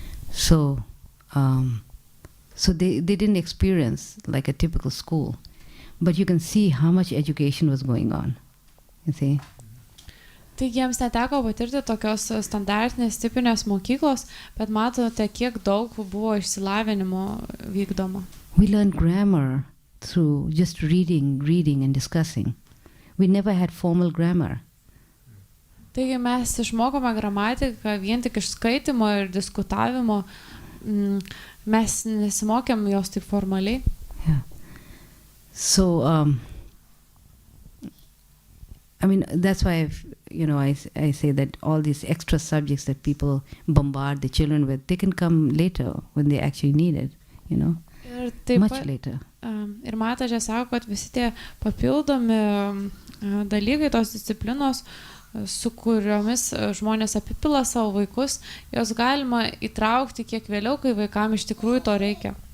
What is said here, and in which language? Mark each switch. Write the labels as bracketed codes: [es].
[en] So they didn't experience like a typical school, but you can see how much education was going on, you see. [lt] Taigi jiems neteko patirti tokios standartinės tipinės mokyklos, bet matote, kiek daug buvo išsilavinimo vykdoma. [en] We learned grammar through just reading and discussing. We never had formal grammar. [lt] Taigi mes išmokome gramatiką vien tik iš skaitimo ir diskutavimo, mes nesimokėm jos taip formaliai. [en] Yeah. So, I mean, that's why I say that all these extra subjects that people bombard the children with, they can come later when they actually need it, you know, much later. [lt] Ir Matažė sako, kad visi tie papildomi dalykai, tos disciplinos, su kuriomis žmonės apipila savo vaikus, jos galima įtraukti kiek vėliau, kai vaikam iš tikrųjų to reikia.